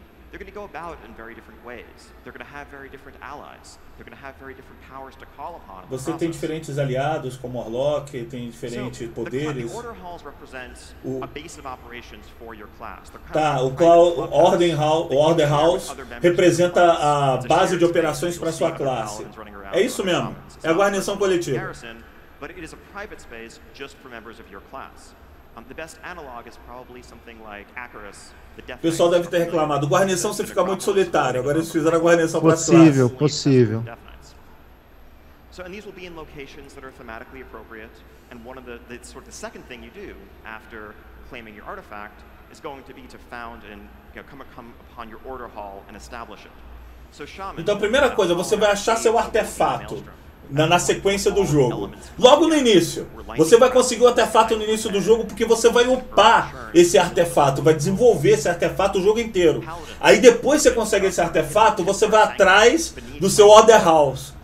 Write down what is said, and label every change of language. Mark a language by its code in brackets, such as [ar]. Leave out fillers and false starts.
[en] They're going to go about in very different ways. They're going to have very different allies. They're going to have very different powers to call upon. [pt] Você tem diferentes aliados como Warlock, tem diferentes poderes. [en] The order halls represents a base of operations for your class. [pt] Tá, o Order House representa a base de operações para sua classe. É isso mesmo. É a guarnição coletiva. [en] But it is a private space just for members of your class. The best analog is probably something like Acarus. [pt] O pessoal deve ter reclamado. Guarnição você fica muito solitário. Agora eles fizeram a guarnição para as classes. Possível. [en] So, and these will be in locations that are thematically appropriate. And one of the second thing you do after claiming your artifact is going to be to found and come upon your order hall and establish it. So, Shaman, [pt] então a primeira coisa, você vai achar seu artefato na sequência do jogo. Logo no início. Você vai conseguir o artefato no início do jogo porque você vai upar esse artefato, vai desenvolver esse artefato o jogo inteiro. Aí depois você consegue esse artefato, você vai atrás do seu Order House.